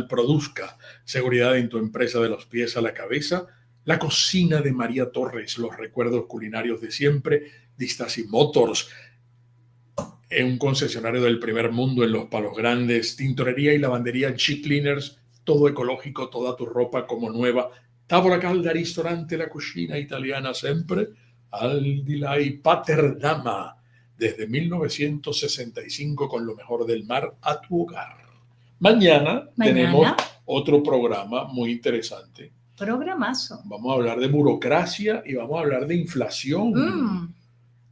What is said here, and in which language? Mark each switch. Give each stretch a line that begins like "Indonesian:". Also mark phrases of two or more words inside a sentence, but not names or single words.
Spanish: Produzca seguridad en tu empresa de los pies a la cabeza. La cocina de María Torres, los recuerdos culinarios de siempre. Distasi Motors, en un concesionario del primer mundo en Los Palos Grandes. Tintorería y lavandería Chic Cleaners, todo ecológico, toda tu ropa como nueva. Tavola Calda, ristorante, la cocina italiana siempre. Aldilai Paterdama, desde 1965 con lo mejor del mar a tu hogar. Mañana tenemos otro programa muy interesante. Programazo. Vamos a hablar de burocracia y vamos a hablar de inflación.